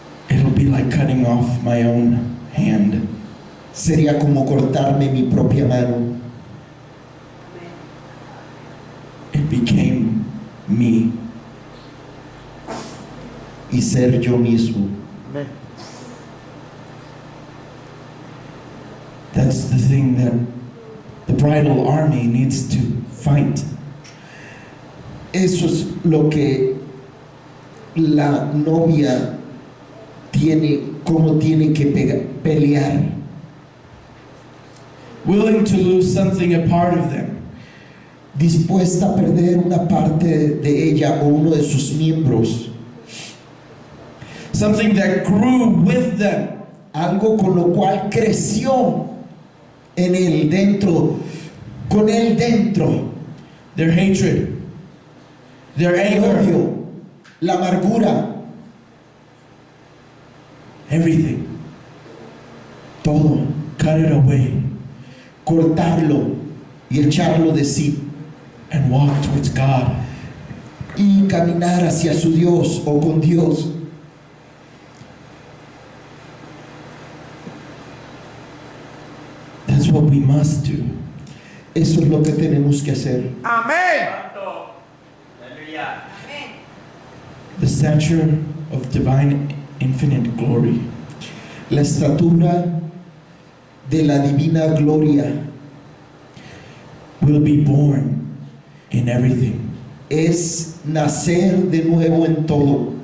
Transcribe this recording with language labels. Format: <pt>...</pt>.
<en>it'll be like cutting off my own hand.</en> <es>sería como cortarme mi propia mano.</es> <en>It became me.</en> <es>Y ser yo mismo. Amén.</es> <en>That's the thing that the bridal army needs to fight.</en> <es>Eso es lo que la novia tiene que pelear.</es> <en>Willing to lose something, a part of them.</en> <es>Dispuesta a perder una parte de ella o uno de sus miembros.</es> <en>Something that grew with them.</en> <es>Algo con lo cual creció en él dentro, con él dentro.</es> <en>Their hatred, their</en> <es>El</es> <en>anger,</en> <es>odio, la amargura,</es> <en>everything.</en> <es>Todo.</es> <en>Cut it away</en> <es>cortarlo y echarlo de sí</es> <en>and walk towards God.</en> <es>y caminar hacia su Dios o con Dios.</es> <en>That's what we must do.</en> <es>Eso es lo que tenemos que hacer. Amén.</es> <en>The stature of divine infinite glory.</en> <es>La estatura de la divina gloria</es> <en>Will be born in everything.</en> <es>es nacer de nuevo en todo.</es>